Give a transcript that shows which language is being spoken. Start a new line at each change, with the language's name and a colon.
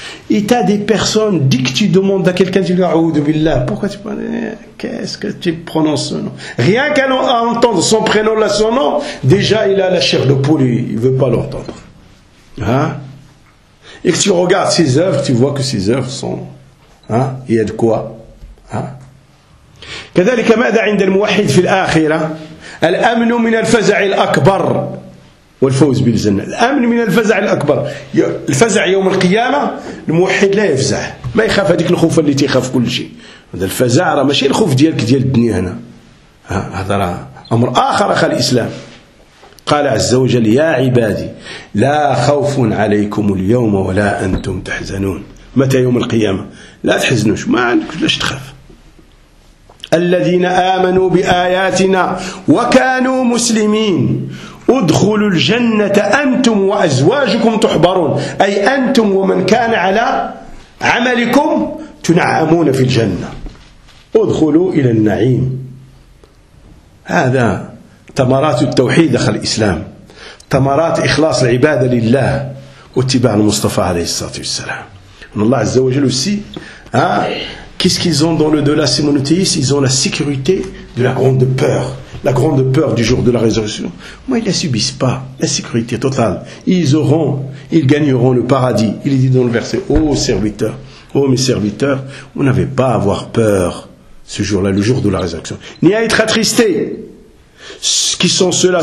French: Et tu as des personnes, dès que tu demandes à quelqu'un, tu lui dis, Aoudou Billah, pourquoi tu prends. Qu'est-ce que tu prononces ce nom? Rien qu'à entendre son prénom, là, son nom, déjà il a la chair de poule, il ne veut pas l'entendre. Hein? Et que tu regardes ses œuvres, tu vois que ses œuvres sont. Hein, il y a de quoi.
Arabic: كذلك ماذا عند الموحد في الآخرة؟ الأمن من الفزع الأكبر والفوز بالجنة. الأمن من الفزع الأكبر، الفزع يوم القيامة الموحد لا يفزع، ما يخاف هذيك الخوف اللي تيخاف كل شيء. هذا الفزع راه ماشي الخوف ديالك ديال الدنيا هنا، هذا راه أمر آخر أخا الإسلام. قال عز وجل: يا عبادي لا خوف عليكم اليوم ولا أنتم تحزنون. متى؟ يوم القيامة. لا تحزنوش، ما عندكش لاش تخاف. الذين آمنوا بآياتنا وكانوا مسلمين ادخلوا الجنة أنتم وأزواجكم تحبرون، أي أنتم ومن كان على عملكم تنعمون في الجنة، ادخلوا إلى النعيم. هذا ثمرات التوحيد أخ الإسلام، ثمرات إخلاص العبادة لله واتباع المصطفى عليه الصلاة والسلام. من الله عز وجل
French: aussi qu'est-ce qu'ils ont dans le delà ces monothéistes, ils ont la sécurité de la grande peur, la grande peur du jour de la résurrection. Moi, ils ne la subissent pas, la sécurité totale. Ils auront, ils gagneront le paradis. Il est dit dans le verset: ô serviteurs, ô mes serviteurs, vous n'avez pas à avoir peur ce jour-là, le jour de la résurrection, ni à être attristés. Qui sont ceux-là?